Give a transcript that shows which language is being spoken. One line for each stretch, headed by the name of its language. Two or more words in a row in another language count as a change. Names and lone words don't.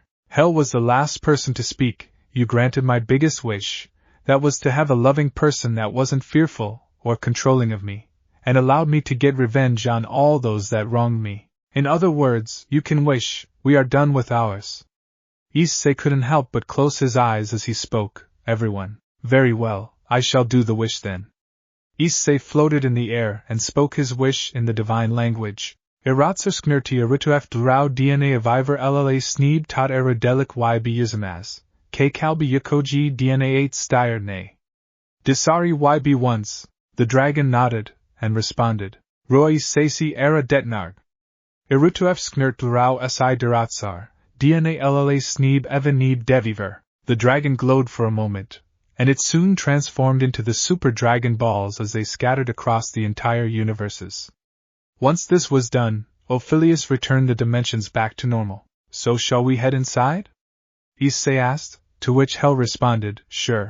English: Hel was the last person to speak. "You granted my biggest wish, that was to have a loving person that wasn't fearful or controlling of me, and allowed me to get revenge on all those that wronged me. In other words, you can wish, we are done with ours." Issei couldn't help but close his eyes as he spoke. "Everyone, very well, I shall do the wish then." Issei floated in the air and spoke his wish in the divine language. Iratsersknerti Arituef Durau DNA of Ivor LLA Sneeb Tot Eridelic YB Yuzamaz, K Kalbi Yakoji DNA 8 Styrne. Disari YB once, the dragon nodded, and responded, "Roy Sasi Era Detnarg. Irutuef Sknert Durau Si Duratsar, DNA LLA Sneeb Evan Neeb Deviver." The dragon glowed for a moment, and it soon transformed into the super dragon balls as they scattered across the entire universes. Once this was done, Ophelius returned the dimensions back to normal. "So shall we head inside?" Issei asked, to which Hel responded, "Sure."